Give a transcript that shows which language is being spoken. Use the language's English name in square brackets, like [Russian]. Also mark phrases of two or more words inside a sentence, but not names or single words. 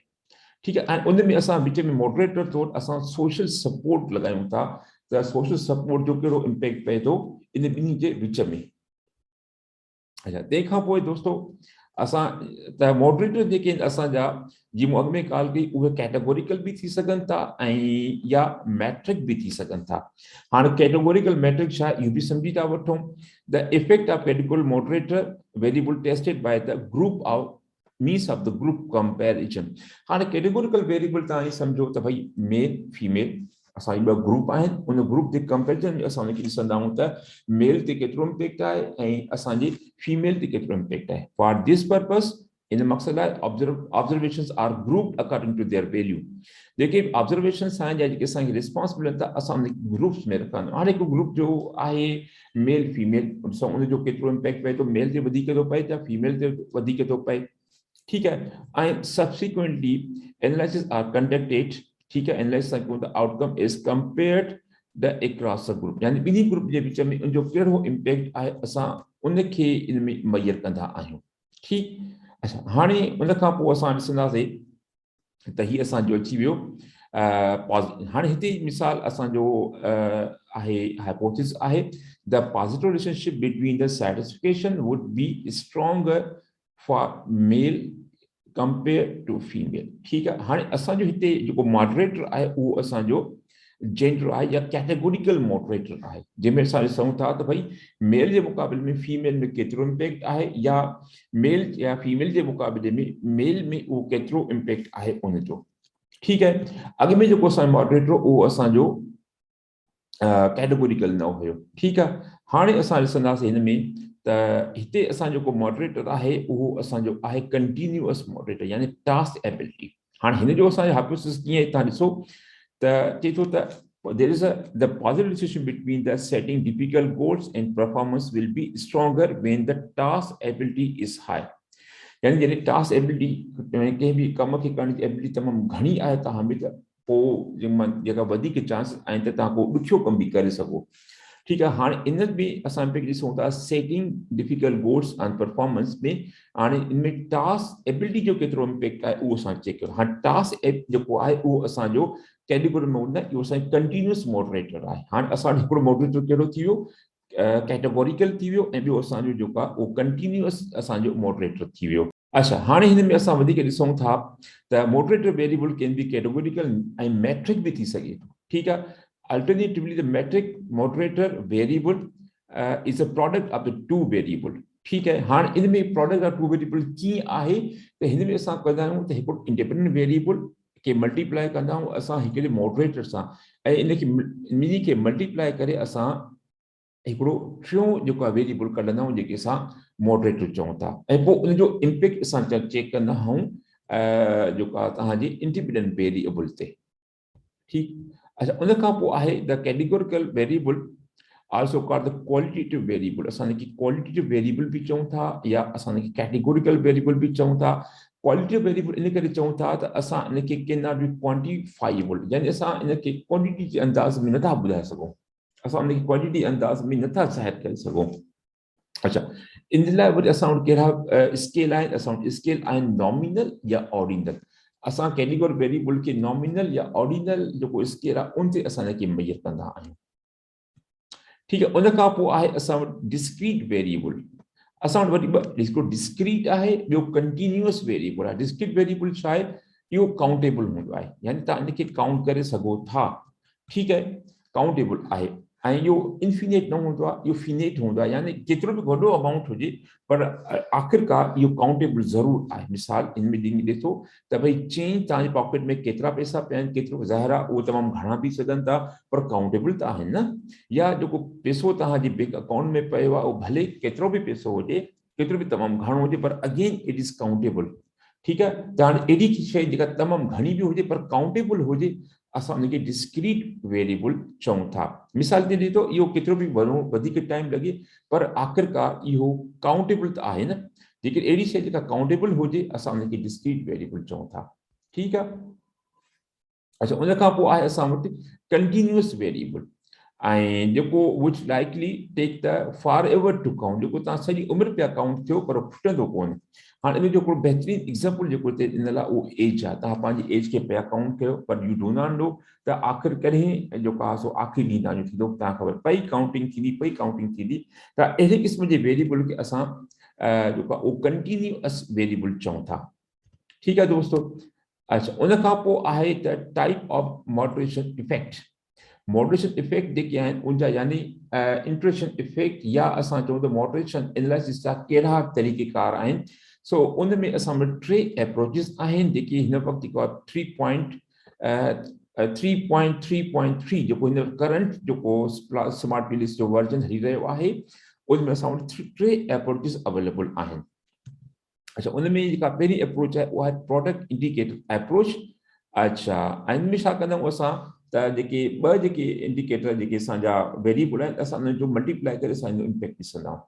[Sindhi] ठीकु आहे, ऐं उन में असां विच में मॉडरेटर तौरु असां [English] social support [Sindhi] लॻायूं था त [English] social support [Sindhi] जो कहिड़ो इम्पैक्ट पए थो इन ॿिन्ही जे विच में। अच्छा, तंहिंखां पोइ दोस्तो असां त मॉडरेटर जेके असांजा, जीअं मूं अॻु में ॻाल्हि कई, उहे कैटेगोरिकल बि थी सघनि था ऐं या मैट्रिक बि थी सघनि था। हाणे [English] categorical metric [Sindhi] छा आहे इहो बि सम्झी था वठूं। [English] the effect of categorical moderator variable tested by the group of means of the group comparison. [Sindhi] हाणे [English] categorical variable [Sindhi] तव्हां ईअं सम्झो त भई [English] male female [Sindhi] असांजी ॿ ग्रुप आहिनि, उन ग्रुप जे कंपैरिजन में असां उनखे ॾिसंदा आहियूं त मेल ते केतिरो इम्पैक्ट आहे ऐं असांजी फीमेल ते केतिरो इम्पैक्ट आहे। [English] for this purpose [Sindhi] इन मक़सद आहे [English] observations are grouped according to their value. [Sindhi] जेके ऑब्जर्वेशंस आहिनि या जेके असांखे रिस्पॉन्स मिलनि था असां उन ग्रुप्स में रखंदा आहियूं। हाणे हिकु ग्रुप जो आहे [English] male female, [Sindhi] ॾिसो उनजो केतिरो इम्पैक्ट पए थो, मेल ते वधीक थो पए या फीमेल ते वधीक थो पए। ठीकु आहे, ऐं [English] subsequently analysis are conducted. [Sindhi] ठीकु आहे, एनालिसिस कयूं त [English] outcome is compared the across the group, [Sindhi] यानी ॿिन्ही ग्रुप जे विच में उनजो कहिड़ो इम्पैक्ट आहे असां उनखे इन में मुयसरु कंदा आहियूं। ठीकु, अच्छा, हाणे उन खां पोइ असां ॾिसंदासीं त हीअ असांजो अची वियो हाणे हिते मिसाल असांजो आहे हाइपोथेसिस आहे [English] the positive relationship between the satisfaction would be stronger for male compare to female. [Sindhi] ठीकु आहे, हाणे असांजो हिते जेको मॉडरेटर आहे उहो असांजो जेंडर आहे या [English] categorical moderator [Sindhi] आहे, जंहिंमें असां ॾिसूं था त भई मेल जे मुक़ाबले में फीमेल में केतिरो इम्पैक्ट आहे या मेल या फीमेल जे मुक़ाबले में मेल में उहो केतिरो इम्पैक्ट आहे उनजो। ठीकु आहे, अॻु में जेको असांजो मॉडरेटर उहो असांजो कैटेगोरिकल न हुयो। ठीकु आहे, हाणे असां ॾिसंदासीं हिन में त हिते असां जेको मॉडरेटर आहे उहो असांजो आहे [English] continuous moderator, [Sindhi] यानी [English] task ability. [Sindhi] हाणे हिन जो असांजो हाइपोथेसिस कीअं आहे तव्हां ॾिसो त चए थो त [English] there is the positive relationship between the setting difficult goals and performance will be stronger when the task ability is high। [Sindhi] यानी जॾहिं [English] task ability [Sindhi] कंहिं बि कम खे करण जी एबिलिटी तमामु घणी आहे तव्हां में, त पोइ जेका वधीक चांसिस आहिनि त तव्हां को ॾुखियो कमु बि करे सघो। ठीकु आहे, हाणे इन में असां ॾिसूं था [English] setting difficult goals and performance [Sindhi] में, हाणे इनमें [English] task ability [Sindhi] जो केतिरो इम्पैक्ट आहे उहो असां चेक कयूं। हाणे टास्क जेको आहे उहो असांजो कैटेगरी में हूंदा इहो असांजो [English] continuous moderator [Sindhi] आहे। हाणे असां हिकिड़ो मॉडरेटर कहिड़ो थी वियो, कैटेगोरिकल थी वियो, ऐं ॿियो असांजो जेको आहे उहो कंटिन्यूअस असांजो मॉडरेटर थी वियो। अच्छा, हाणे हिन में असां वधीक ॾिसूं था त [English] moderator variable can be categorical [Sindhi] ऐं मैट्रिक बि थी सघे थो। ठीकु आहे, [English] alternatively the metric moderator variable is a product of the two variable. [Sindhi] ठीकु आहे, हाणे इन में [English] product of two variable [Sindhi] कीअं आहे त हिन में असां कंदा आहियूं त हिकिड़ो [English] independent variable [Sindhi] खे मल्टीप्लाई कंदा आहियूं असां हिकिड़े मॉडरेटर सां, ऐं इनखे खे मल्टीप्लाई करे असां हिकिड़ो टियों जेको आहे वेरिएबल कढंदा आहियूं जेके असां मॉडरेटर चऊं था, ऐं पोइ उनजो इम्पैक्ट असां चेक कंदा आहियूं जेको आहे तव्हांजे [English] independent variable [Sindhi] ते। ठीकु, अच्छा, उन खां पोइ आहे [English] the categorical variable also called the qualitative variable. [Sindhi] असां हिनखे [English] qualitative variable [Sindhi] बि चऊं था या असां हिनखे [English] categorical variable [Sindhi] बि चऊं था। [English] qualitative variable [Sindhi] इन करे चऊं था त असां इनखे [English] can not be quantifiable, [Sindhi] यानी असां इनखे क्वांटिटी जे अंदाज़ में नथा ॿुधाए सघूं, असां उनखे क्वांटिटी अंदाज़ में नथा ज़ाहिर करे सघूं। अच्छा, इन लाइ वरी असां वटि कहिड़ा स्केल आहिनि, असां वटि स्केल आहिनि नॉमिनल या ऑर्डिनल। असां [English] category variable [Sindhi] खे नॉमिनल या ऑर्डिनल जेको स्केल आहे उन ते असां हिनखे मेजर कंदा आहियूं। [Hindi] ठीक है। [Sindhi] उन खां पोइ आहे असां वटि [English] discrete variable. [Sindhi] असां वटि वरी हिकिड़ो डिस्क्रीट आहे, ॿियो [English] continuous variable [Sindhi] आहे। [English] discrete variable [Sindhi] छा आहे? इहो काउंटेबल हूंदो आहे, यानी तव्हां इनखे काउंट करे सघो था। ठीकु आहे, काउंटेबल आहे। ऐं इहो इन्फिनेट न हूंदो आहे, इहो फिनेट हूंदो आहे, यानी केतिरो बि वॾो अमाउंट हुजे पर आख़िरकार इहो काउंटेबल ज़रूरु आहे। मिसाल इन में ॾिसो त भई चेंज तव्हांजे पॉकेट में केतिरा पैसा पिया आहिनि, केतिरो ज़ाहिर आहे उहो तमामु घणा बि सघनि था, पर काउंटेबल त आहिनि न। या जेको पैसो तव्हांजे [English] bank account [Sindhi] में पियो आहे, उहो भले केतिरो बि पैसो हुजे, केतिरो बि तमामु घणो हुजे, पर [English] again it is countable. [Sindhi] ठीकु आहे, त हाणे अहिड़ी शइ जेका तमामु घणी बि हुजे पर काउंटेबल हुजे, असां उनखे [English] discrete variable [Sindhi] चऊं था। मिसाल ते ॾिठो, इहो केतिरो बि वधीक टाइम लॻे, पर आख़िरकार इहो काउंटेबल त आहे न। जेकॾहिं अहिड़ी शइ जेका काउंटेबल हुजे, असां उनखे [English] discrete variable [Sindhi] चऊं था। ठीकु आहे। अच्छा, उन खां पोइ आहे असां वटि [English] continuous variable, [Sindhi] ऐं जेको [English] which likely take the for ever to count, [Sindhi] जेको तव्हां सॼी उमिरि पिया काउंट थियो पर खुटंदो कोन्हे। हाणे इन जो हिकिड़ो बहितरीनु एग्ज़ाम्पल जेको हिते ॾिनल आहे, उहो एज आहे। तव्हां पंहिंजी एज खे पिया काउंट कयो, पर [English] you do not know [Sindhi] त आख़िर कॾहिं जेको आहे सो आख़िरी ॾींहुं तव्हांजो थींदो, तव्हांखे ख़बर पई काउंटिंग थींदी। त अहिड़े क़िस्म जे वेरिएबल खे असां जेको आहे उहो [English] continuous variable [Sindhi] चऊं था। ठीकु आहे दोस्तो। अच्छा, उन खां पोइ आहे त [English] type of moderation effect. moderation effect [Sindhi] जेके आहिनि उनजा, यानी [English] interaction effect, [Sindhi] या असां चऊं त [English] moderation analysis [Sindhi] जा कहिड़ा तरीक़ेकार आहिनि। सो उन में असां वटि 3 अप्रोचिस आहिनि, जेके हिन वक़्तु जेको आहे 3.3.3 जेको हिन करंट जेको स्मार्ट प्लेलिस्ट जो वर्जन हली रहियो आहे, उनमें असां वटि 3 अप्रोचिस अवेलेबल आहिनि। अच्छा, उनमें जेका पहिरीं अप्रोच आहे उहा आहे [English] product indicator approach. [Sindhi] अच्छा, ऐं इनमें छा कंदा आहियूं असां, त जेके ॿ जेके इंडिकेटर जेके असांजा वेरिएबल आहिनि, असां उन्हनि जो मल्टीप्लाई करे असां इम्पैक्ट ॾिसंदा आहियूं।